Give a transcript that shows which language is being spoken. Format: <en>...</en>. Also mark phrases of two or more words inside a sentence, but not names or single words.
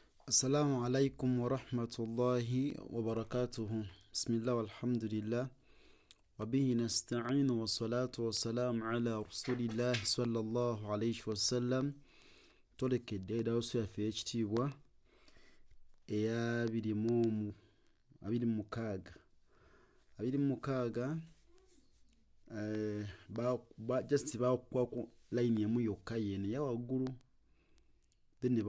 <ar>السلام عليكم ورحمة الله وبركاته. بسم الله والحمد لله. وبه نستعين والصلاة والسلام على رسول الله صلى الله عليه وسلم.</ar> <lg>Tolekedde edawusu yaffe ekitiibwa eya 26 just bakukwako line emu yokka yene ya waggulu then ne</lg>